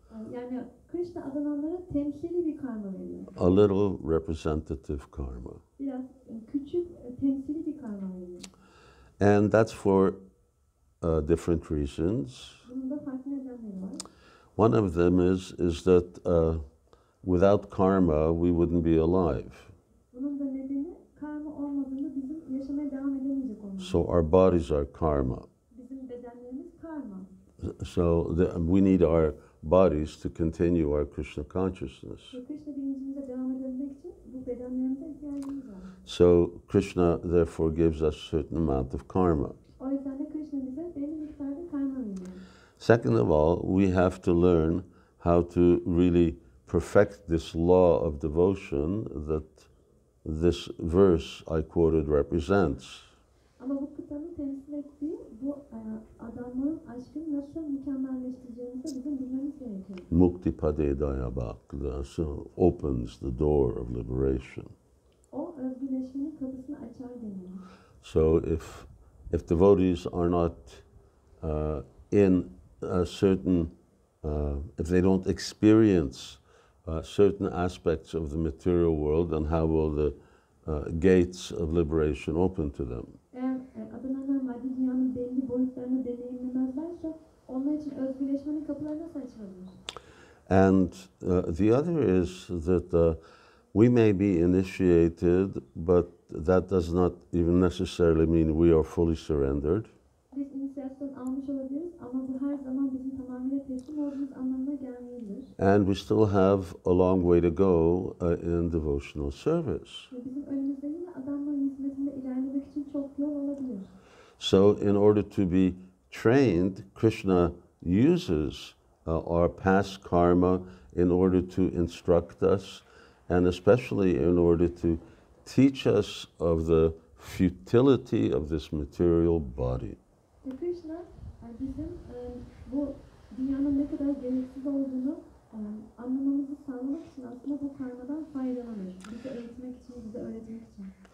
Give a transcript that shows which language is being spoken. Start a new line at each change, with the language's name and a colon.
Turkish: Yani Krishna adananlara temsili bir karma veriyor.
English: A little representative karma.
Turkish: Biraz küçük temsili bir karma veriyor.
English: And that's for different reasons.
Turkish: Bunun da farklı nedenleri var.
English: One of them is that without karma we wouldn't be alive.
Turkish: Bunun da nedeni karma olmadığında bizim yaşamaya devam edemeyecek olmamız.
English: So our bodies are karma.
Turkish: Bizim bedenlerimiz karma.
English: So we need our bodies to continue our Krishna consciousness.
Turkish: Ve Krishna bilincimize devam edebilmek için bu bedenlerimize ihtiyacımız var.
English: So Krishna therefore gives us a certain amount of karma.
Turkish: O yüzden de Krishna bize belli miktarda karma veriyor.
English: Second of all, we have to learn how to really perfect this law of devotion that this verse I quoted represents.
Turkish: Ama bu kıtanın temsil ettiği bu adanmanın aşkını nasıl mükemmelleştireceğimizi bizim bilmemiz gerekiyor.
Sanskrit: Mukti pade dayabak,
English: so opens the door of liberation.
Turkish: O özgürleşmenin kapısını açar deniyor.
English: So if devotees are not in a certain, if they don't experience certain aspects of the material world, then how will the gates of liberation open to them?
Turkish: Eğer adananlar maddi dünyanın belli boyutlarını deneyimlemezlerse onlar için özgürleşmenin kapıları nasıl açılabilir?
English: And the other is that we may be initiated, but that does not even necessarily mean we are fully surrendered.
Turkish: Biz inisiyasyon almış olabiliriz ama bu her zaman bizim tamamıyla teslim olduğumuz anlamına gelmeyebilir.
English: And we still have a long way to go in devotional service.
Turkish: Ve bizim önümüzde yine adamların hizmetinde ilerlemek için çok yol olabilir.
English: So in order to be trained, Krishna uses our past karma in order to instruct us, and especially in order to teach us of the futility of this material body.
Turkish: Ve Krishna bizim bu dünyanın ne kadar gereksiz olduğunu anlamamızı sağlamak için aslında bu karmadan faydalanıyor. Bizi eğitmek için, bize öğretmek için.